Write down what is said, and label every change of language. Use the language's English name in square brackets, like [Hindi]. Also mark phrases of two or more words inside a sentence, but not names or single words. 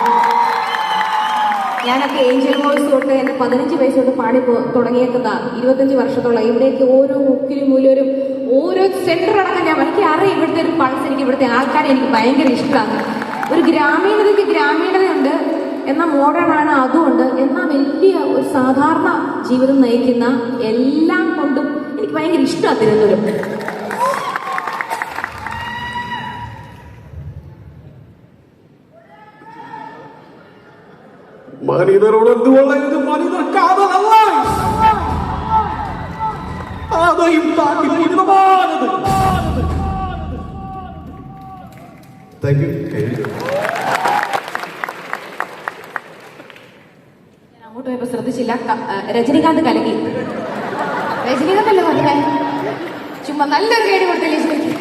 [Malayalam] ഞാനൊക്കെ ഏഞ്ചൽ വോയ്സ് തൊട്ട് എൻ്റെ 15 വയസ്സ് തൊട്ട് പാടി തുടങ്ങിയേക്കുന്ന 25 വർഷത്തോളം ഇവിടേക്ക് ഓരോ മുക്കിലും മൂലരും ഓരോ സെന്റർ അടക്കം എനിക്ക് അറിയാം. ഇവിടുത്തെ ഒരു പൾസ്, എനിക്ക് ഇവിടുത്തെ ആൾക്കാരെ എനിക്ക് ഭയങ്കര ഇഷ്ടമാണ്. ഒരു ഗ്രാമീണതയ്ക്ക് ഗ്രാമീണതയുണ്ട്, എന്നാൽ മോഡേൺ ആണ് അതുകൊണ്ട്, എന്നാൽ വലിയ ഒരു സാധാരണ ജീവിതം നയിക്കുന്ന എല്ലാം കൊണ്ടും എനിക്ക് ഭയങ്കര ഇഷ്ടമാണ് തിരുവനന്തപുരം. [Tamil] மனிதரோடு இது மனிதர் காதல் அல்ல, அதையும் தாண்டி புனிதமானது. [English] Thank you. [Malayalam] ഞാൻ അങ്ങോട്ട് പോയപ്പോ ശ്രദ്ധിച്ചില്ല, രജനികാന്ത് കലകി. രജനികാന്ത് അല്ലേ പറഞ്ഞേ? ചുമ്മാ നല്ലൊരു കേടി കൊടുത്തില്ലേ?